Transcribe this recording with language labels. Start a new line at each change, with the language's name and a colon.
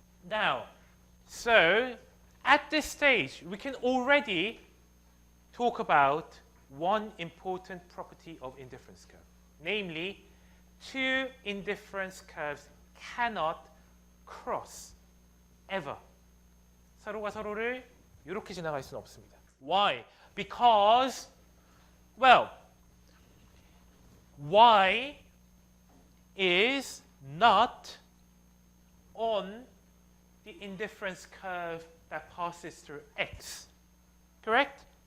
English: Now, so at this stage, we can already talk about one important property of indifference curve. Namely, two indifference curves cannot cross ever.
Korean: 서로가 서로를 이렇게 지나갈 수는 없습니다.
English: Why? Because, well, y is not on the indifference curve that passes through x. Correct?